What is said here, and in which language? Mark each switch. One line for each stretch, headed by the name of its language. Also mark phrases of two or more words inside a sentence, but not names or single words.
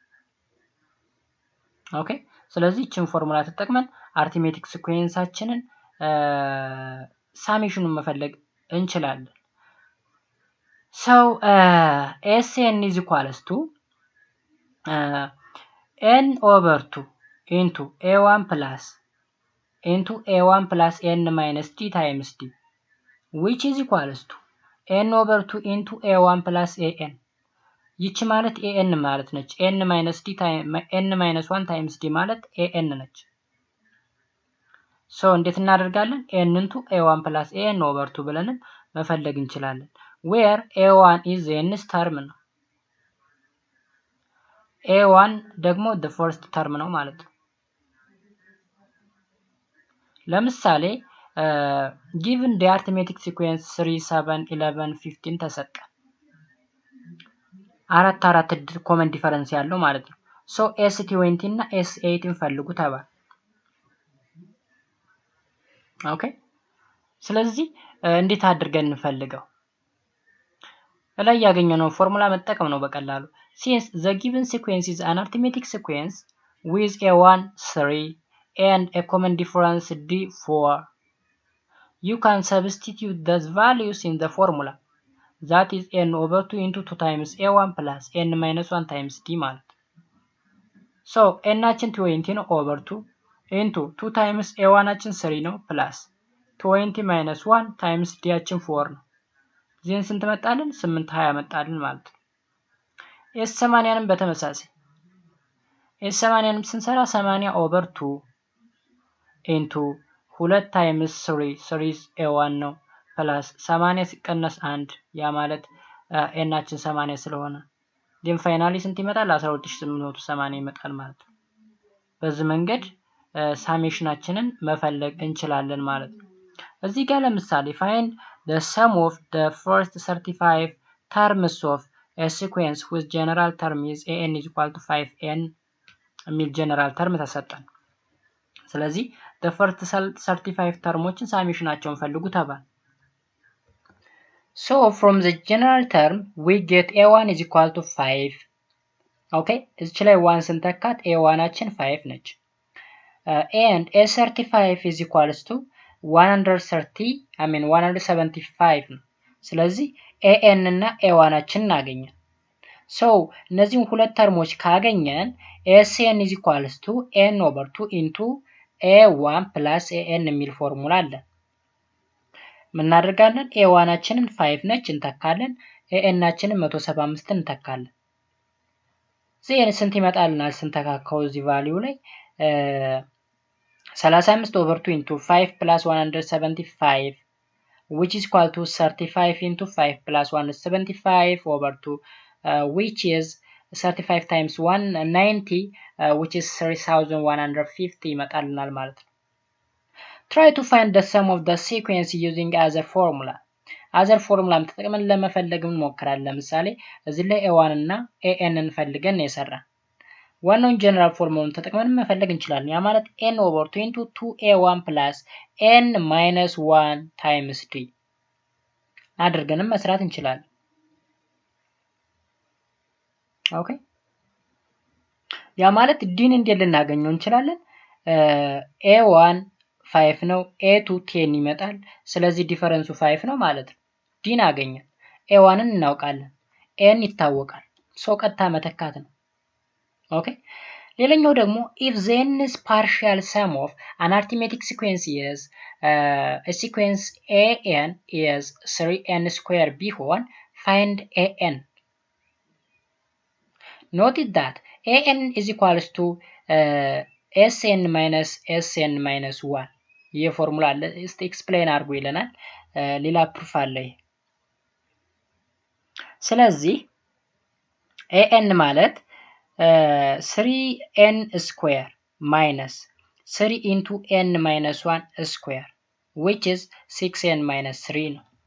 Amharic: ኦኬ ስለዚህ እቺን ፎርሙላ ተጠቅመን አርithmetic ሲኩዌንሳችንን ሳሜሽኑን መፈለግ እንችላለን።
English: So Sn is equals to n over 2 into a1 plus n minus d times d which is equals to n over 2 into a1 plus an.
Amharic: ይቺ ማለት an ማለት ነች።
English: n minus 1 times d
Amharic: ማለት an ነች። so እንዴት እናደርጋለን?
English: n into a1 plus an over 2
Amharic: ብለንም መፈለግ እንችላለን።
English: where a1 is the nth term ነው።
Amharic: a1 ደግሞ
English: the first term
Amharic: ነው ማለት ነው። ለምሳሌ
English: given the arithmetic sequence 3 7 11 15
Amharic: ተሰጠ። አራት
English: common difference
Amharic: ያለው ማለት ነው። so s20 እና s8 ፈልጉ ተባለ። ኦኬ ስለዚህ እንዴት አድርገን እንፈልገው? ላይ ያገኘነው ፎርሙላ መጠቀም ነው በቀላሉ።
English: since the given sequence is an arithmetic sequence with a1 3 and a common difference d4 you can substitute those values in the formula. That is n over 2 into 2 times a1 plus n minus 1 times d ማለት so n አችን 20 ነው over 2 into 2 times a1 አችን 3 ነው plus 20 minus 1 times d አችን 4 ነው።
Amharic: ዜን ስንት መጣልን? 8 20 መጣልን ማለት ነው። s80ንም በተመሳሳይ s80ንም ስንሰራ 80
English: over 2 into 2 times 3 a1
Amharic: ነው ፕላስ 80 ሲቀነስ 1 ያ ማለት n አችን 80 ስለሆነ
English: then finally
Amharic: ስንት ይመጣል? 12880 ይመጣል ማለት ነው። በዚህ መንገድ ሳሜሽናችንን መፈለግ እንችላለን ማለት ነው። እዚህ ጋር ለምሳሌ
English: find the sum of the first 35 terms of a sequence whose general term is an is equal to 5n
Amharic: የሚል general term ተሰጠን። ስለዚህ
English: the first 35 termዎችን
Amharic: ሳሜሽናቸውን ፈልጉ ተባለ።
English: So from the general term we get a1 is equal to 5.
Amharic: Okay, እዚች ላይ 1 ስንተካት a1 አችን 5 ነች።
English: and a35 is equals to 175
Amharic: ነው። ስለዚህ an እና a1 አችን እናገኛለን። so እነዚህን ሁለት ተርሞች ካገኘን
English: Sn is equals to n over 2 into a1 plus an
Amharic: የሚል ፎርሙላ አለ። ምን እናደርጋለን? a1 አችንን 5 ነች እንተካለን፣ an አችንን 175 እንተካለን። ዜን ስንት ይመጣልናል ስንተካካው እዚህ ቫልዩ ላይ
English: 35 over 2 into 5 plus 175 which is equal to 35 into 5 plus 175 over 2 which is 35 times 190 which is 3150
Amharic: ይመጣልናል ማለት ነው።
English: Try to find the sum of the sequence using other formula. other formula
Amharic: ተጠቅመን ለመፈለግ እንሞክራለን። ለምሳሌ እዚህ ላይ a1 እና an እንፈልገን ነው የሰራን። ዋናውን ጀነራል ፎርሙላውን ተጠቅመን መፈለግ እንችላለን። ያ ማለት
English: n over 2 into 2a1 plus n minus 1 times d
Amharic: አድርገንም መስራት እንችላለን። ኦኬ ያ ማለት ዲን እንዴት ልናገኘው እንችላለን? a1 5 ነው a2 10 ይመጣል። ስለዚህ ዲፈረንሱ 5 ነው ማለት ነው። ዲን አገኘን። a1ን እናውቃለን። n ይታወቃል። ሶ ቀጥታ መተካት ነው። ኦኬ ሌላኛው ደግሞ
English: if the n's partial sum of an arithmetic sequence is a sequence an is 3n square
Amharic: ቢሆን find an.
English: Note that an is equals to sn minus sn minus 1
Amharic: ይህ ፎርሙላ አለ። እስቲ ኤክስፕሌን አድርጉ ይለናል። ሌላ ፕሩፍ አለ። ስለዚህ
English: an ማለት 3n square minus 3 into n minus 1 square which is 6n minus 3 ነው።